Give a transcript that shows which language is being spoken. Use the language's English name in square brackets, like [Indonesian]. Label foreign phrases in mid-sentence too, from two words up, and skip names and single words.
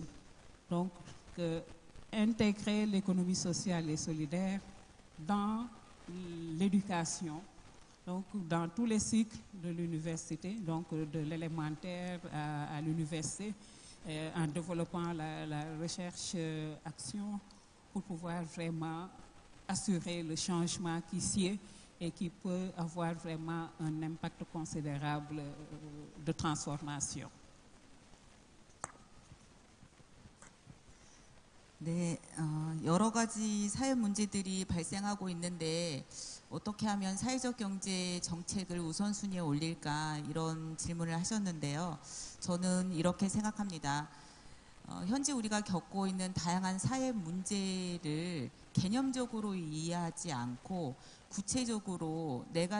[French] Donc, intégrer l'économie sociale et solidaire dans l'éducation, donc dans tous les cycles de l'université, donc de l'élémentaire à l'université, en développant la recherche-action pour pouvoir vraiment assurer le changement qui s'y est et qui peut avoir vraiment un impact considérable de transformation. [Korean] 네, 여러 가지 사회 문제들이 발생하고 있는데 어떻게 하면 사회적 경제 정책을 우선순위에 올릴까 이런 질문을 하셨는데요. 저는 이렇게 생각합니다. 현재 우리가 겪고 있는 다양한 사회 문제를 개념적으로 이해하지 않고 구체적으로 내가